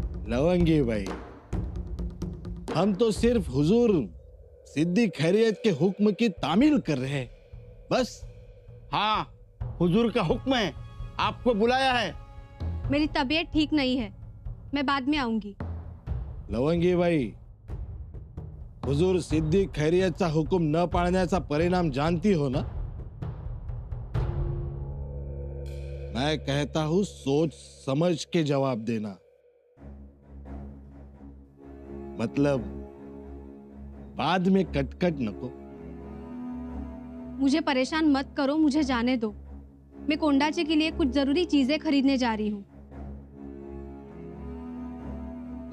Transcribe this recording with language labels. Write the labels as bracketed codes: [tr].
[hi] लवंगी भाई, हम तो सिर्फ हुजूर सिद्दी खैरियत के हुक्म की तामील कर रहे हैं, बस। हाँ, हुजूर का हुक्म है, आपको बुलाया है। मेरी तबीयत ठीक नहीं है, मैं बाद में आऊंगी। [mr] लवंगी भाई, हुजूर सिद्दी खैरियतचा हुक्म न पाळण्याचा परिणाम [hi] जानती हो ना? मैं कहता हूं सोच समझ के जवाब देना। मतलब बाद में [mr] कटकट नको। [hi] मुझे परेशान मत करो, मुझे जाने दो। मैं कोंडा जी के लिए कुछ जरूरी चीजें खरीदने जा रही हूँ।